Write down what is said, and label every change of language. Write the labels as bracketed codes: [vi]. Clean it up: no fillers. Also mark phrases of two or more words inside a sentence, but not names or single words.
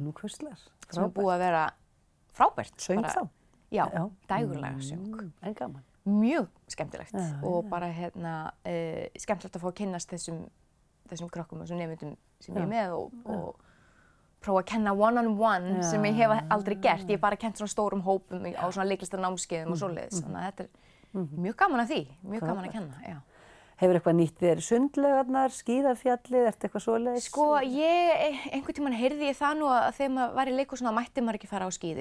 [is] Nú hvurslags. Sem er búið að vera frábært. Söng þá? Já, dægurlega söng. En gaman. Mjög skemmtilegt og bara hérna skemmtilegt að fá að kynnast þessum krökkum og þessum nemendum sem ég er með og prófa að kenna [en] one-on-one [is] sem ég hef aldrei gert. Ég hef bara kennt svona stórum hópum á svona leiklistarnámskeiðum og svoleiðis. Þannig að þetta er mjög gaman að því, mjög gaman að kenna, já. Hefur eitthvað nýtt þér sundlaugarnar, skíðafjallið, ertu eitthvað svoleiðis? Sko, einhvern tímann heyrði ég það nú að þegar maður var í leikhúsinu mætti maður ekki fara á skíði.